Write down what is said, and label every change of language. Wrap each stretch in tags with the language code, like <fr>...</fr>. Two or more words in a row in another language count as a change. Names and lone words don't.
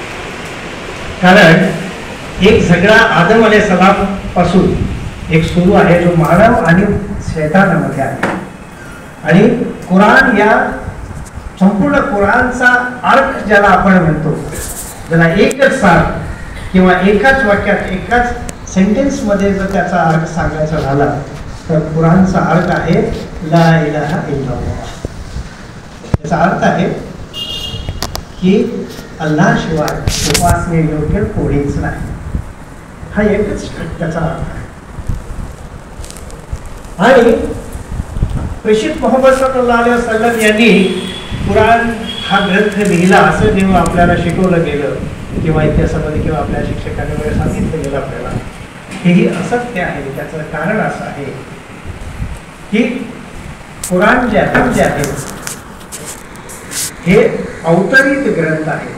<mr>कारण एक झगडा आदम अलैहिस्सलाम पासून एक सुरू आहे जो मानव आणि शैतानामध्ये आहे. आणि कुराण या संपूर्ण कुराणचा अर्थ ज्याला आपण म्हणतो, ज्याला एकच सार किंवा एकाच वाक्यात एकाच सेंटेन्समध्ये जर त्याचा अर्थ सांगायचा झाला तर कुराणचा अर्थ आहे</mr> <ar>لا إله إلا الله.</ar> <mr>याचा अर्थ आहे की अल्लाशिवाय उपासने योग्य कोणीच नाही. हा एकच त्याचा अर्थ आहे. आणि प्रेषित मोहम्मद</mr> <ar>صلى الله عليه وسلم</ar> <mr>यांनी कुराण हा ग्रंथ लिहिला असं जेव्हा आपल्याला शिकवलं गेलं किंवा इतिहासामध्ये किंवा आपल्या शिक्षकांनी वगैरे सांगितलं गेलं आपल्याला, हेही असत्य आहे. त्याचं कारण असं आहे की कुराण जे आहे हे अवतरित ग्रंथ आहे.</mr>